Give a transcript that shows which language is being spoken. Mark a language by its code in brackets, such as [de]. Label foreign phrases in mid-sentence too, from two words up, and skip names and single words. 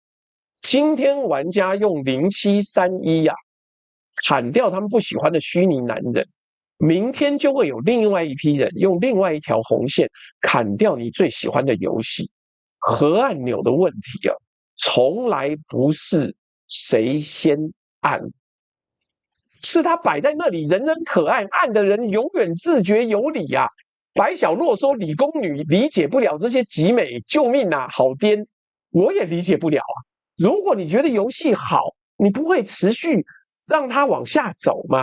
[zh] 今天玩家用0731呀。砍掉他們不喜歡的虛擬男人，明天就會有另外一批人用另外一條紅線砍掉你最喜歡的遊戲。核按鈕的問題啊，從來不是誰先按，是他擺在那裡，人人可按，按的人永遠自覺有理啊。白小洛說理工女理解不了這些極美，救命啊，好癲！我也理解不了啊。如果你覺得遊戲好，你不會持續讓它往下走嗎？